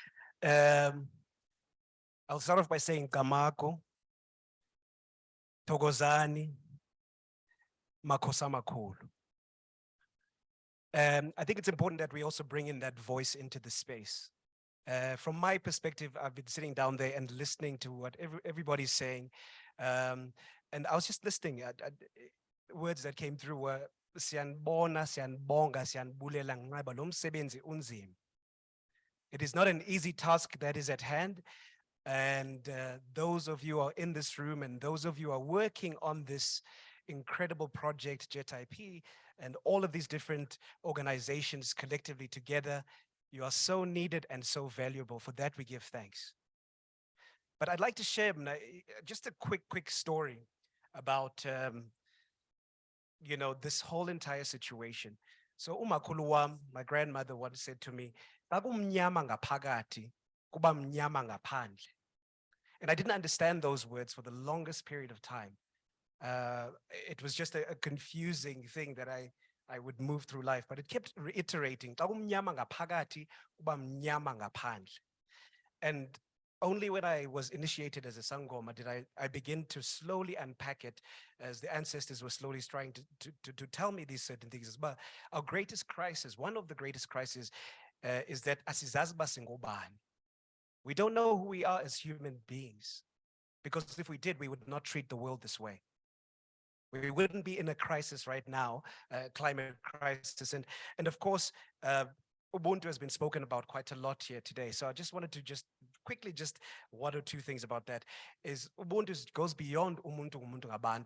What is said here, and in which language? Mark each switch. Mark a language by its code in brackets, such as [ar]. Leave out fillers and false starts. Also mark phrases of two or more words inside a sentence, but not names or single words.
[en] I'll start off by saying [xh] Kamako, Togozani, Makosa Makulu. [en] I think it's important that we also bring in that voice into the space. From my perspective, I've been sitting down there and listening to what everybody's saying. And I was just listening at words that came through were [xh] siyanbona, siyanbonga, siyanbulela ngenqaba lo msebenzi unzima. [en] It is not an easy task that is at hand. And those of you who are in this room and those of you who are working on this incredible project, JET-IP, and all of these different organizations collectively together, you are so needed and so valuable. For that, we give thanks. But I'd like to share just a quick story about, this whole entire situation. [xh] So umakhulu wam, [en] my grandmother once said to me, [xh] "Bakumnyama ngaphakathi, kuba mnyama ngaphandle." [en] And I didn't understand those words for the longest period of time. It was just a confusing thing that I would move through life, but it kept reiterating, [xh] "Bakumnyama ngaphakathi, kuba mnyama ngaphandle." [en] And only when I was initiated as a Sangoma did I begin to slowly unpack it, as the ancestors were slowly trying to tell me these certain things. But our greatest crisis, one of the greatest crises, is that [xh] asizazi uba singobani. [en] We don't know who we are as human beings, because if we did, we would not treat the world this way. We wouldn't be in a crisis right now, climate crisis. And of course, Ubuntu has been spoken about quite a lot here today. So I just wanted to just quickly, just one or two things about that is Ubuntu goes beyond [zu] Umuntu Umuntu Ngabantu.